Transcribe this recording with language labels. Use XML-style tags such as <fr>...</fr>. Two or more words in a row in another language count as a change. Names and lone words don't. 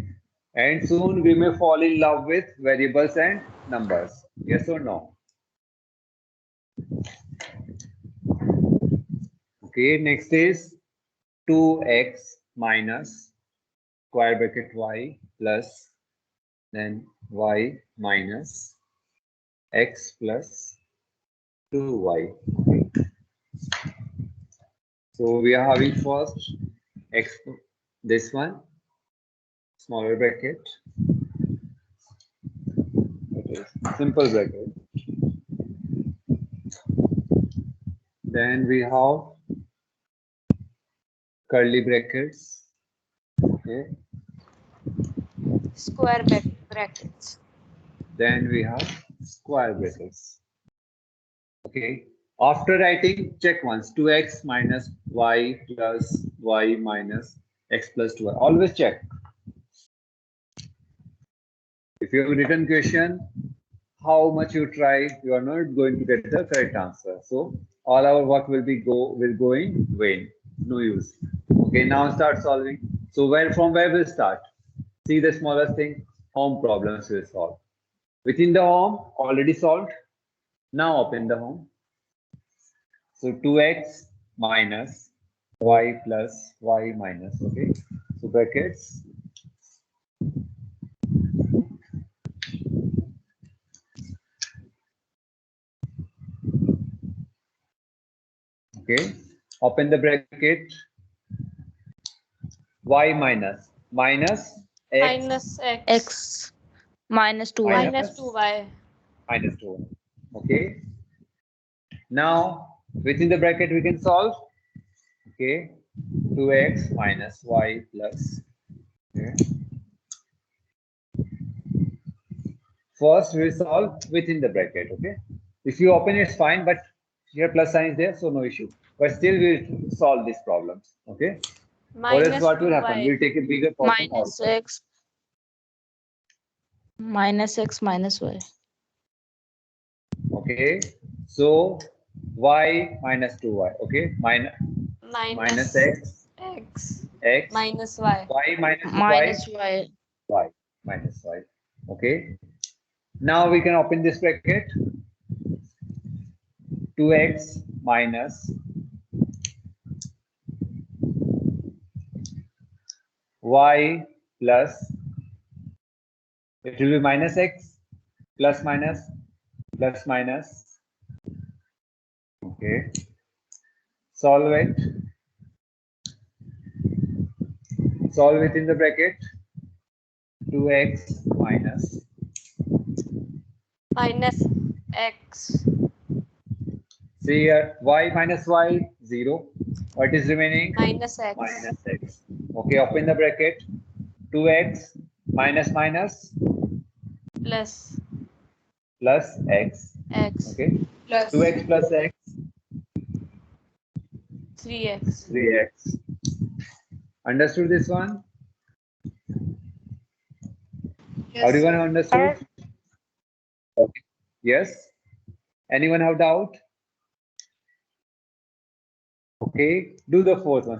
<en>And soon we may fall in love with variables and numbers. Yes or no? Okay. Next is 2x minus square bracket y plus then y minus x plus 2y. Okay. So we are having first x, this one, smaller bracket, that is simple bracket. Then we have curly brackets. Okay. Square brackets. Then we have square brackets. Okay. After writing, check once 2x minus y plus y minus x plus 2y. Always check. If you have a written question, how much you try, you are not going to get the correct answer. So all our work will go in vain. No use. Okay, now start solving. So from where we'll start? See the smallest thing, home problems we'll solve. Within the home, already solved. Now open the home. So 2x minus y plus y minus, okay. So brackets. Okay, open the bracket. Y minus x Minus x. X minus 2y. Minus 2y. minus 2. Okay. Now within the bracket we can solve. Okay. 2x minus y plus. Okay. First we solve within the bracket. Okay. If you open it's fine, but here plus sign is there, so no issue. But still we'll solve these problems. Okay. Or else Minus what will happen? 2y. We'll take a bigger problem Minus also. x minus x minus y. Okay, so y minus 2y. Okay, minus x, x x, minus y. y minus y, Minus y. y minus y. Okay, now we can open this bracket. 2x minus y plus, it will be minus x plus minus plus minus. Okay, solve it. Solve it in the bracket. 2x minus, Minus x. see here, y minus y 0. What is remaining? Minus x. Minus x. Okay, open the bracket. 2x minus minus Plus plus x. x. Okay, Plus 2x plus x, 3x. 3x. Understood this one? Everyone understood? Okay. Yes. Anyone have doubt? Okay. Do the fourth one.</en>